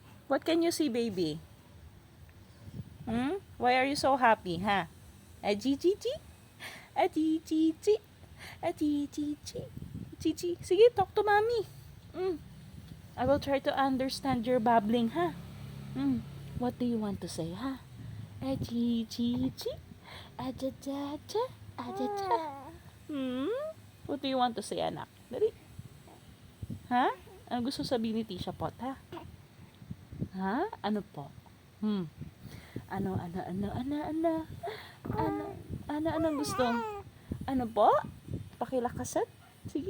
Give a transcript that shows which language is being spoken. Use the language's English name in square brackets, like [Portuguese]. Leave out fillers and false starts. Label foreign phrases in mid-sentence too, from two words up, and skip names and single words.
[English] What can you see, baby? Why are you so happy, ha? Aji-ji-ji? Aji-ji-ji? Aji-ji-ji? Ji-ji? Sige, talk to mommy. I will try to understand your babbling, ha? What do you want to say, ha? Aji-ji-ji? Aja-ja-ja? Aja-ja? What do you want to say, anak? [Filipino] Dali. Ha? Ano gusto sabihin ni Tisha Pot, ha? Ha? Ano po? Ano, anong gusto? Ano po? Pakilakasan? Sige.